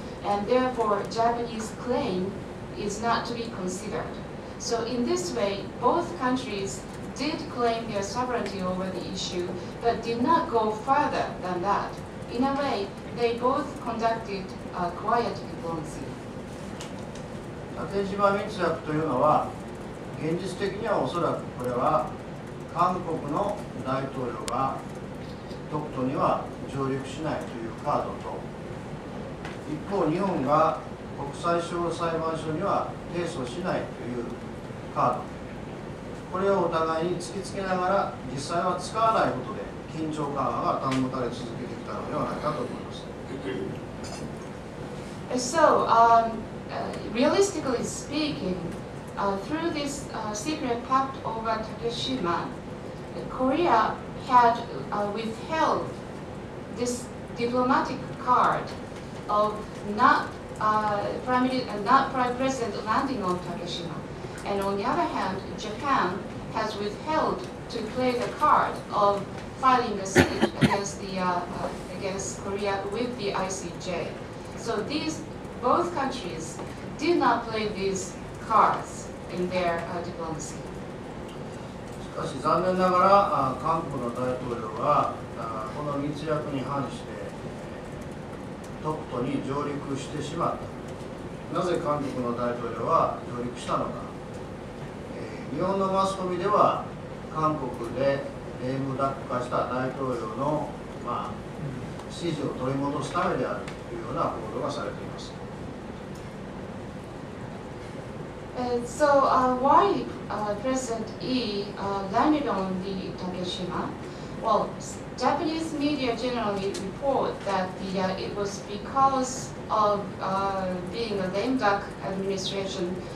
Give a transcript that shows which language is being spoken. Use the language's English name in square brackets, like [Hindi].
[English] And therefore, Japanese claim is not to be considered. So in this way, both countries did claim their sovereignty over the issue, but did not go further than that. In a way, they both conducted quiet diplomacy. [Japanese] 縦島密約というのは現実的にはおそらくこれは韓国の大統領が独島には上陸しないというカードと、一方日本が国際司法裁判所には提訴しないというカード、これをお互いに突きつけながら実際は使わないことで緊張緩和が保たれ続けてきたのではないかと思います。 [English] So, realistically speaking, through this secret pact over Takeshima, Korea had withheld this diplomatic card of not Prime President landing on Takeshima. And on the other hand, Japan has withheld to play the card of filing a suit against Korea with the ICJ. So both countries did not play these cards in their diplomacy. [Japanese] しかし残念ながら韓国の大統領はこの密約に反して独島に上陸してしまった。なぜ韓国の大統領は上陸したのか。日本のマスコミでは韓国でレームダック化した大統領の、支持を取り戻すためであるというような報道がされています。 [English] So why President Lee landed on the Takeshima? Well, Japanese media generally report that it was because of being a lame duck administration.